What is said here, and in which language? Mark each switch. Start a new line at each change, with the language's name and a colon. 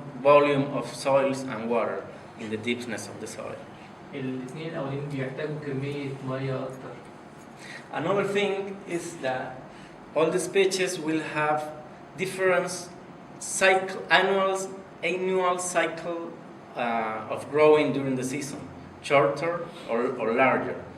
English: volume of soils and water in the deepness of the soil.
Arabic: الاثنين الاولين بيحتاجوا كميه ميه اكتر.
English: Another thing is that all the species will have different annual cycle of growing during the season, shorter or larger.